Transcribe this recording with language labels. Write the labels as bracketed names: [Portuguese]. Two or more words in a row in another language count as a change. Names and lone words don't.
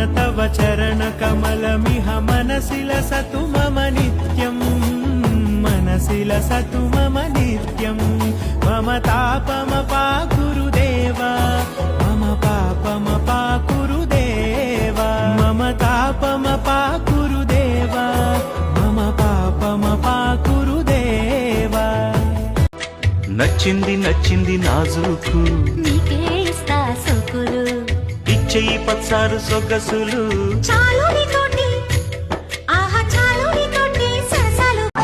[Sanskrit] तव चरणकमलमिह मनसि लसतु मम नित्यम् मनसि लसतु मम नित्यम् मम तापमपा गुरुदेवा मम पापमपा गुरुदेवा मम तापमपा गुरुदेवा मम पापमपा गुरुदेवा [Telugu] నచ్చింది నచ్చింది నాజుకు నీకే ఇస్తా సోకులు ఇచ్చేయి పచ్చారు సొగసులు చాలు నీతోటి ఆహా చాలు నీతోటి సరసాలు